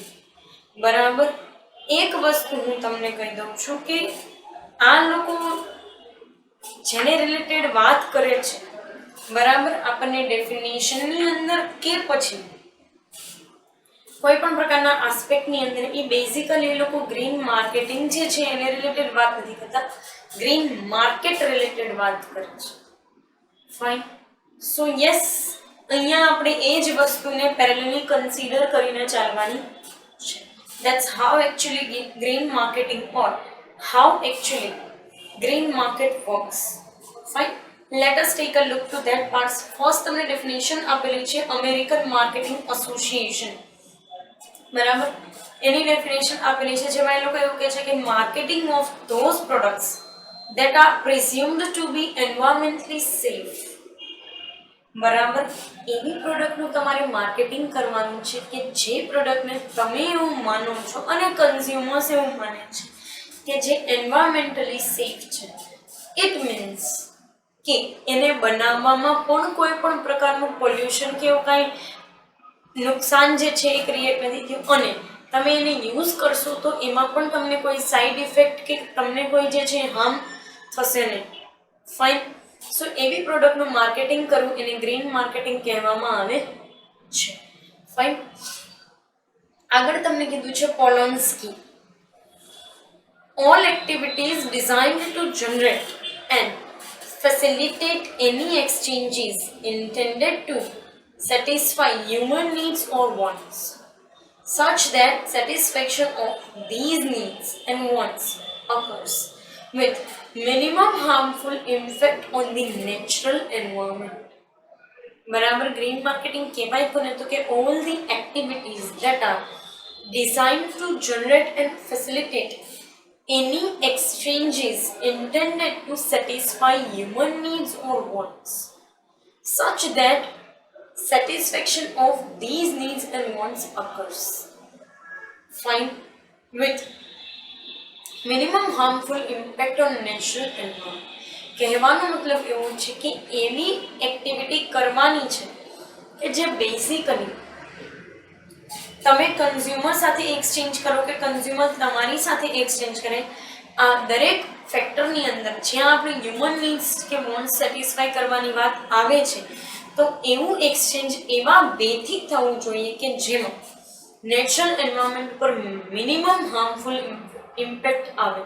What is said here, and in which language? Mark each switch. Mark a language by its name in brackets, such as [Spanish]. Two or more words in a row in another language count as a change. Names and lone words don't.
[Gujarati] બરાબર, એક વસ્તુ હું તમને કહી દઉં છું કે આ લોકો જેને રિલેટેડ વાત કરે છે, બરાબર, આપણને ડેફિનેશનની અંદર કે પછી કોઈ પણ પ્રકારના આસ્પેક્ટની અંદર એ બેઝિકલી એ લોકો [English] green marketing [Gujarati] જે છે એને રિલેટેડ વાત નથી કરતા, [English] green market [Gujarati] રિલેટેડ વાત કરે છે. ફાઇન. [English] so yes, [Gujarati] અહીંયા આપણે એ જ વસ્તુને [English] parallelly consider [Gujarati] કરીને ચાલવાની છે. [English] That's how actually green marketing or how actually green market works. Fine. Let us take a look to that parts. [Gujarati] First તમને definition આપેલી છે અમેરિકન માર્કેટિંગ એસોસિએશન. બરાબર, એની ડેફિનેશન આપેલી છે જેમાં એ લોકો એવું કહે છે કે [English] marketing of those products that are presumed to be environmentally safe. [Gujarati] બરાબર, એવી પ્રોડક્ટનું તમારે માર્કેટિંગ કરવાનું છે કે જે પ્રોડક્ટને તમે એવું માનો છો અને કન્ઝ્યુમર્સ એવું માને છે કે જે [English] environmentally safe [Gujarati] છે. [English] it means [Gujarati] કે એને બનાવવામાં પણ કોઈ પણ પ્રકારનું પોલ્યુશન કે એવું કાંઈ નુકસાન જે છે એ ક્રિએટ નથી થયું અને તમે એને યુઝ કરશો તો એમાં પણ તમને કોઈ [English] side effect [Gujarati] કે તમને કોઈ જે છે હાર્મ થશે નહીં. ફાઇન. સો એવી પ્રોડક્ટનું માર્કેટિંગ કરવું એને [English] green marketing [Gujarati] કહેવામાં આવે છે. ફાઇન. આગળ તમને કીધું છે પોલોન્સ્કી. [English] All activities designed to generate and facilitate any exchanges intended to satisfy human needs or wants, such that satisfaction of these needs and wants occurs with minimum harmful effect on the natural environment. બરાબર, green marketing [Gujarati] કહેવાય કોને તો કે [English] all the activities that are designed to generate and facilitate any exchanges intended to satisfy human needs or wants, such that satisfaction of these needs and wants occurs. Fine. With minimum harmful impact on natural environment. [Gujarati] કહેવાનો મતલબ એવો છે કે એવી એક્ટિવિટી કરવાની છે કે જે બેઝિકલી તમે કન્ઝ્યુમર સાથે એક્સચેન્જ કરો કે કન્ઝ્યુમર તમારી સાથે એક્સચેન્જ કરે. આ દરેક ફેક્ટરની અંદર જ્યાં આપણે [English] human needs [Gujarati] કે [English] want satisfy [Gujarati] કરવાની વાત આવે છે તો એવું એક્સચેન્જ એવા બેથી થવું જોઈએ કે જેમાં [English] natural environment [Gujarati] પર [English] minimum harmful impact [Gujarati] આવે.